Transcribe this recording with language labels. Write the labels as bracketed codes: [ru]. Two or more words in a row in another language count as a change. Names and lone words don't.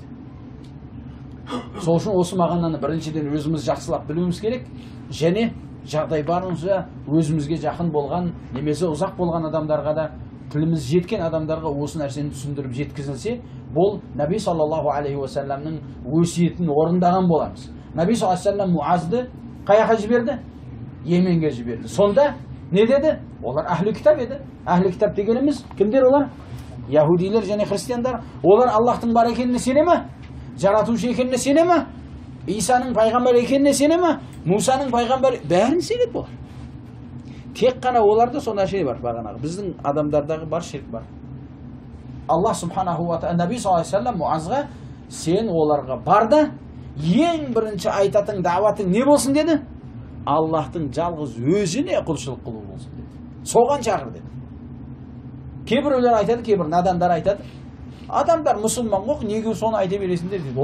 [kk] Сол үшін осы мағынаны біріншіден өзіміз жақсылап білуіміз керек, және жағдай барынша өзімізге жақын болған, немесе ұзақ болған адамдарға да, тіліміз жеткен адамдарға осы нәрсені түсіндіріп жеткізілсе, бұл Наби [ar] صلى الله عليه وسلم [kk] өсиетін орындаған боламыз. Наби [ar] صلى الله عليه وسلم [kk] Муазды қаяққа жіберді? Йеменге жіберді. Сонда не деді? Олар әхлі кітап еді. Әхлі кітап дегеніміз кімдер олар? Яһудилер және христиандар. Олар Аллахтың бар екеніне сене ме? Жаратушы екеніне сене ме? Исаның пайғамбар екеніне сене ме? Мусаның пайғамбар, бәрін сенеді болар. Тек қана оларда сонда şey бар, бағанағы біздің адамдардағы бар ширк бар. Аллах [ar] سبحانه وتعالى [kk] Наби [ar] صلى الله عليه وسلم [kk] Муазға, сен оларға бар да ең бірінші айтатын дағуатың не болсын деді? Аллахтың жалғыз өзіне құлшылық қылу болсын деді. Соған шақыр деді. Кейбіреулер айтады, кейбір надандар айтады. Адамдар мұсылман ғой, неге соны айта бересіңдер дейді.